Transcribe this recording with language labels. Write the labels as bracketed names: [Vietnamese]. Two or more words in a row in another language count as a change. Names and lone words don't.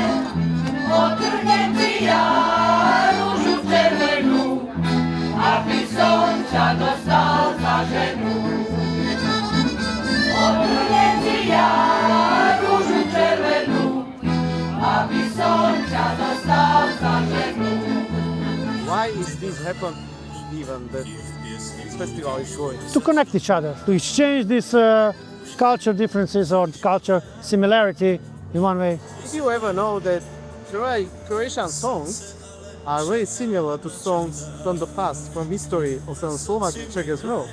[Slovak] Otrhnem ti ja rúžu červenú, aby som ťa dostal za ženu. Otrhnem ti ja rúžu červenú, aby som ťa dostal za ženu. [English] Why is this happen even that this festival is showing? To connect each other, to exchange these culture differences or culture similarity in one way. Did you ever know that Croatian songs are very similar to songs from the past, from history of the Slovak Czech as well?